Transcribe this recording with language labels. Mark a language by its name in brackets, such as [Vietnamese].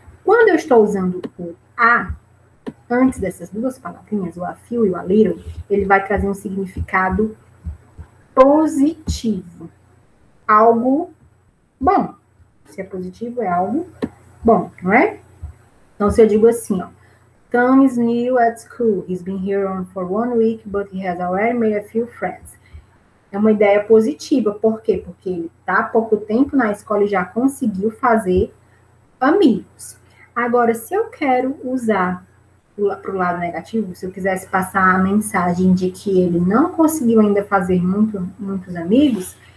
[Portuguese] Quando eu estou usando o a, antes dessas duas palavrinhas, o a few e o a little, ele vai trazer um significado positivo. Algo bom. Se é positivo, é algo bom, não é? Então, se eu digo assim, ó, [English] Tom is new at school. He's been here for 1 week, but he has already made a few friends. [Portuguese] É uma ideia positiva. Por quê? Porque ele está há pouco tempo na escola e já conseguiu fazer amigos. Agora, se eu quero usar para o lado negativo, se eu quisesse passar a mensagem de que ele não conseguiu ainda fazer muitos amigos,